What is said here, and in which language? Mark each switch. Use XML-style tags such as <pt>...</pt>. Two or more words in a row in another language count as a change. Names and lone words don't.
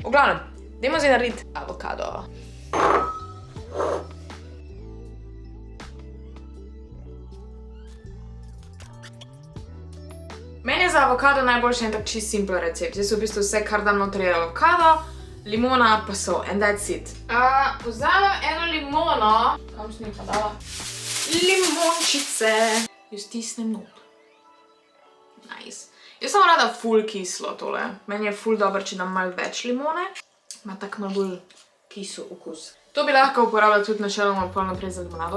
<sl>V glavnem, dajmo zdaj narediti avokado. Meni je za avokado najboljši en tak čist simpel recept. Jaz v bistvu vse, kar dam noter je avokado, limona pa sol,</sl> <en>and that's it.</en> <sl>Vzamem eno limono, kam sem jih pa dala? Limončice. Jo stisnem not. Nice. Jaz sem rada ful kislo tole. Meni je ful dobro, če dam malo več limone. Ima tak malo bolj kisel okus. To bi lahko uporabljala tudi načeloma pol naprej za limonado.</sl>